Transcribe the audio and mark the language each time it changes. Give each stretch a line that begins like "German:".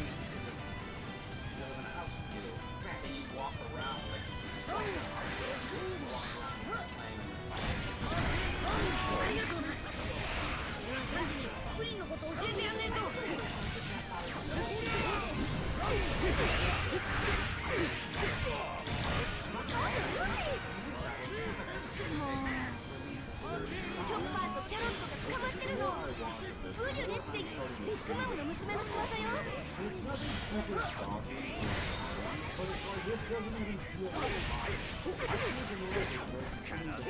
English: Because I live in a house with you, and you walk around like you walk around playing on your phone.
Japanese: プリンのこと教えてやんねえと。チョッパーとキャロットが捕まってるの。ブリュレってビッグマムの娘の仕業よ。
English: It's nothing super shocking, but it's like this doesn't even feel like I can't imagine a person sitting down for